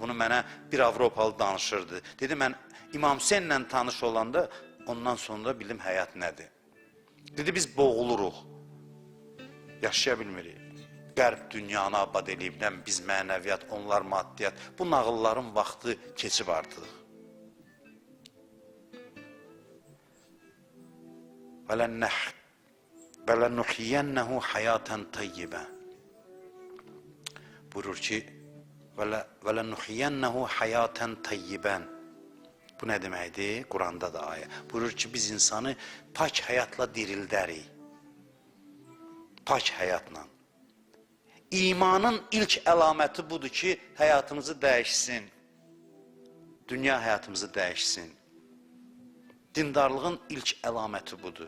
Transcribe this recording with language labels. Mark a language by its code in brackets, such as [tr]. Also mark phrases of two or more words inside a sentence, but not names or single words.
[az] Bunu mənə bir Avropalı danışırdı. Dedi, mən İmam Hüseynlə tanış olanda, ondan sonra bildim həyat nədir. Dedi, biz boğuluruq. Yaşaya bilmirik. Qərb dünyanı abad eləyibdən biz mənəviyyat, onlar maddiyyat. Bu nağılların vaxtı keçib artıq. [ar] وَلَنُحْيَنَّهُ حَيَاتًا طَيِّبًا. [az] Buyurur ki, [ar] وَلَنُحْيَنَّهُ حَيَاتًا طَيِّبًا. [az] Bu nə deməkdir? Quranda da ayə. Buyurur ki, biz insanı pak həyatla dirildərik. Pak həyatla. İmanın ilk əlaməti budur ki, həyatımızı dəyişsin. Dünya həyatımızı dəyişsin. Dindarlığın ilk əlaməti budur.